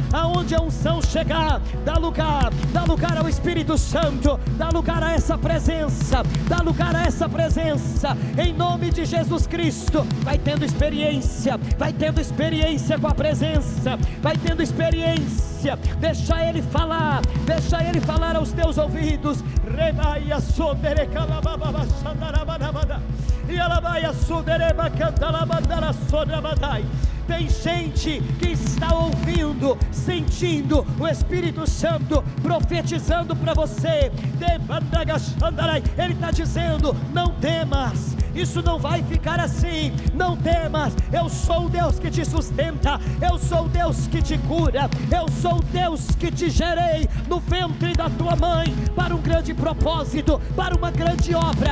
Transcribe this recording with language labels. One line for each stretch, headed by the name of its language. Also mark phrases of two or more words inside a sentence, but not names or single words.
Portuguese: Aonde a unção chegar, dá lugar ao Espírito Santo, dá lugar a essa presença, dá lugar a essa presença, em nome de Jesus Cristo. Vai tendo experiência com a presença, vai tendo experiência. Deixa Ele falar aos teus ouvidos. e alabaia sodereba cantalabandara sodrabatai. Tem gente que está ouvindo, sentindo o Espírito Santo profetizando para você. Ele está dizendo: não temas, isso não vai ficar assim. Não temas, eu sou o Deus que te sustenta, eu sou o Deus que te cura, eu sou o Deus que te gerei no ventre da tua mãe para um grande propósito, para uma grande obra.